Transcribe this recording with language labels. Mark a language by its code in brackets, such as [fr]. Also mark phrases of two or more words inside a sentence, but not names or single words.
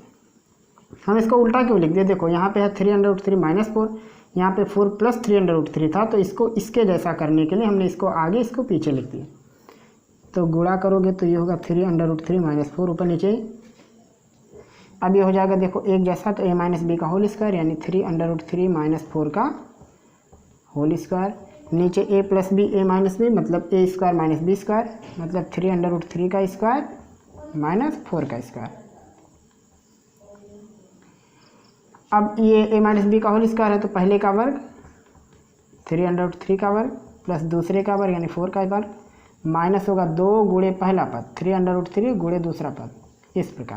[hi] हम इसको उल्टा क्यों लिख दिए, देखो यहाँ पे है 3/3 माइनस 4, यहाँ पे 4 + 3/3 था, तो इसको इसके जैसा करने के लिए हमने इसको आगे इसको पीछे लिख दिया। तो गुणा करोगे तो ये होगा 3/3 माइनस 4 ऊपर नीचे। अब ये हो जाएगा देखो एक जैसा, तो a - b का [en] whole square [hi] यानी 3/3 माइनस 4 का [en] whole square, [hi] नीचे a + b a - b मतलब a² - b² मतलब 3/3 का स्क्वायर माइनस 4 का स्क्वायर। अब ये a - b का [en] whole square [hi] है, तो पहले का वर्ग 3/3 का वर्ग प्लस दूसरे का वर्ग यानी 4 का वर्ग, माइनस होगा 2 गुणे पहला पद 3/3 गुणे दूसरा पद, इस प्रकार।